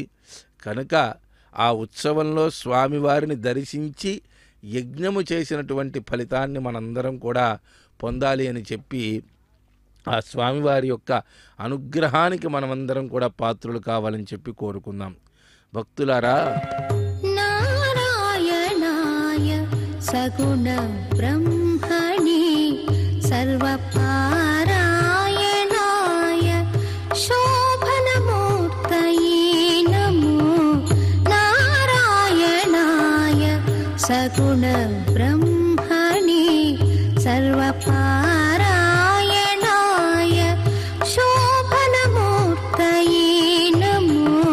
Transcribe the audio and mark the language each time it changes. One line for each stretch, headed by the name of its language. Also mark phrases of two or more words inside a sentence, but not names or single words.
Telugu: కనుక ఆ ఉత్సవంలో స్వామివారిని దర్శించి యజ్ఞము చేసినటువంటి ఫలితాన్ని మనందరం కూడా పొందాలి అని చెప్పి ఆ స్వామివారి యొక్క అనుగ్రహానికి మనమందరం కూడా పాత్రులు కావాలని చెప్పి కోరుకుందాం. భక్తులారా,
Sanskrit: నారాయణాయ సగుణ బ్రహ్మణి సర్వ सर्वपारायणाय शोभनमूर्तये नमो नारायणाय सगुणब्रह्मणे सर्वपारायणाय शोभनमूर्तये नमो